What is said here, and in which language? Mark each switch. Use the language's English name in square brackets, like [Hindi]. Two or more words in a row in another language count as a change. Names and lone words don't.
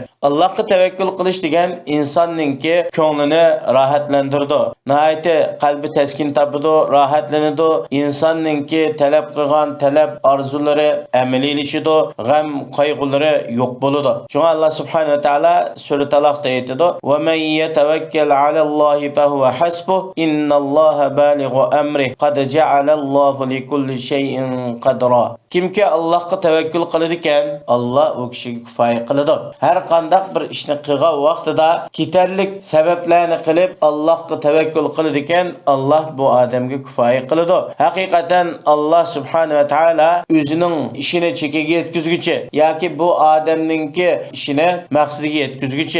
[Uzbek] Allohga tavakkul qilish degan insonninki ko'nglini rohatlantirdi. Nihoyat qalbi taskin topadi, rohatlanadi. Insonninki talab qilgan talab, orzulari amaliylashidi, g'am, qayg'ulari yo'q bo'ladi. [Arabic] Shunga الله سبحانه وتعالى [Uzbek] sura Taloqda aytadi: [Arabic] "ومن يتوكل على الله فهو حسبه إن الله بالغ أمره قد جعل الله لكل شيء قدرا." [Uzbek] Kimki Allohga tavakkul qiladi ekan, Alloh u kishiga kifoya qiladi. Har qanday bir ishni qilgan vaqtida ketarlik sabablarni qilib Allohga tavakkul qiladi ekan, Alloh bu odamga kifoya qiladi. Haqiqatan [Arabic] الله سبحانه وتعالى [Uzbek] o'zining ishini chekiga yetkazguchi yoki bu odamningki ishini maqsadiga yetkazguchi.